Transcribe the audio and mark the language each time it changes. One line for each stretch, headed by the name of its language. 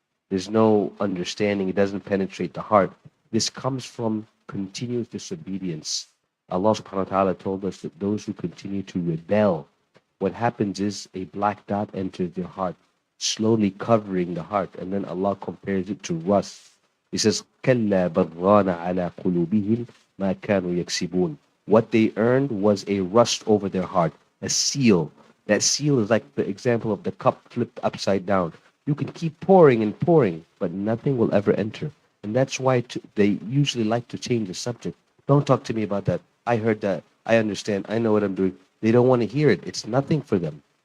English: There's no understanding. It doesn't penetrate the heart. This comes from continuous disobedience. Allah subhanahu wa ta'ala told us that those who continue to rebel, what happens is a black dot enters their heart, slowly covering the heart. And then Allah compares it to rust.
Arabic: He says, كَلَّا بَرَّانَ عَلَى قُلُوبِهِمْ مَا كَانُوا يَكْسِبُونَ.
English: What they earned was a rust over their heart, a seal. That seal is like the example of the cup flipped upside down. You can keep pouring and pouring, but nothing will ever enter. And that's why they usually like to change the subject. Don't talk to me about that. I heard that. I understand. I know what I'm doing. They don't want to hear it. It's nothing for them.